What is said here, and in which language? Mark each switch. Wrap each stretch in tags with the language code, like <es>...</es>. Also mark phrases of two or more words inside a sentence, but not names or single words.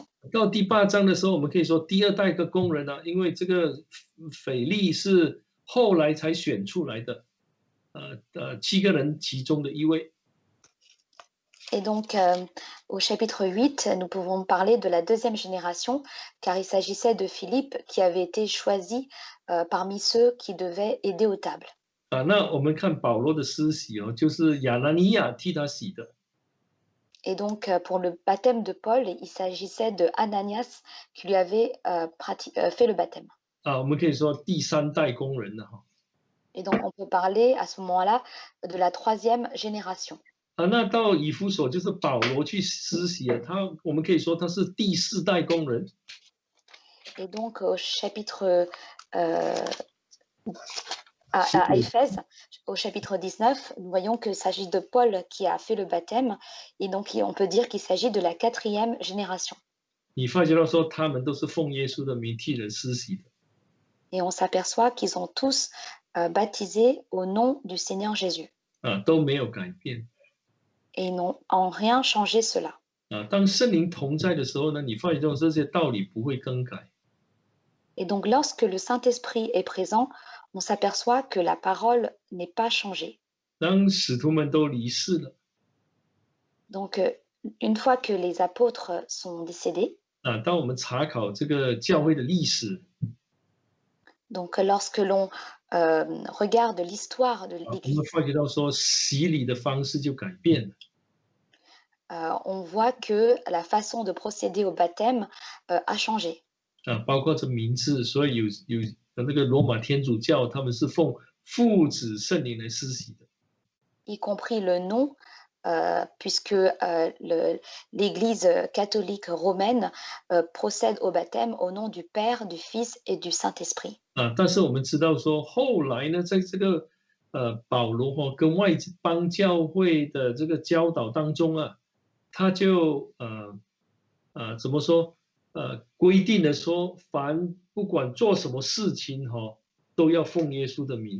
<zh>到第8章的时候，我们可以说第二代的工人因为这个腓力是后来才选出来的，7个人其中的一位。</zh> <fr>Et donc, au chapitre 8, nous pouvons parler de la deuxième génération, car il s'agissait de Philippe qui avait été choisi parmi ceux qui devaient aider aux tables.</fr> <zh>那我们看保罗的施洗就是亚拿尼亚替他洗的。</zh> <fr>Et donc, pour le baptême de Paul, il s'agissait de Ananias qui lui avait fait le baptême.</fr> <zh>我们可以说第3代工人了</zh> <fr>Et donc, on peut parler à ce moment-là de la troisième génération.</fr> <zh>那到以弗所就是保罗去施洗我们可以说他是第4代工人。</zh> <fr>Et donc, au chapitre à Éphèse, au chapitre 19, nous voyons qu'il s'agit de Paul qui a fait le baptême, et donc on peut dire qu'il s'agit de la 4e génération.</fr> <zh>你发觉到说他们都是奉耶稣的名替人施洗的。</zh> <fr>Et on s'aperçoit qu'ils ont tous baptisé au nom du Seigneur Jésus.</fr> <zh>都没有改变。</zh> <fr>Et ils n'ont en rien changé cela.</fr> <zh>当圣灵同在的时候呢，你发觉到这些道理不会更改。</zh> <fr>Et donc, lorsque le Saint-Esprit est présent, on s'aperçoit que la parole n'est pas changée.</fr> <zh>当使徒们都离世了，</zh> <fr>Donc, une fois que les apôtres sont décédés,</fr> <zh>当我们查考这个教会的历史，</zh> <fr>donc lorsque l'on regarde l'histoire de</fr> <zh>我们</zh> <fr>l'Église,</fr> <zh>发觉到说洗礼的方式就改变了。</zh> <fr>on voit que la façon de procéder au baptême a changé.</fr> <zh>包括这名字，所以有那个罗马天主教，他们是奉父子圣灵来施洗的。</zh> <fr>Y compris le nom, puisque l'Église catholique romaine procède au baptême au nom du Père, du Fils et du Saint-Esprit.</fr> <zh>但是我们知道说，后来呢，在这个保罗跟外邦教会的这个教导当中啊，他就怎么说规定了说，凡不管做什么事情都要奉耶稣的名。</zh>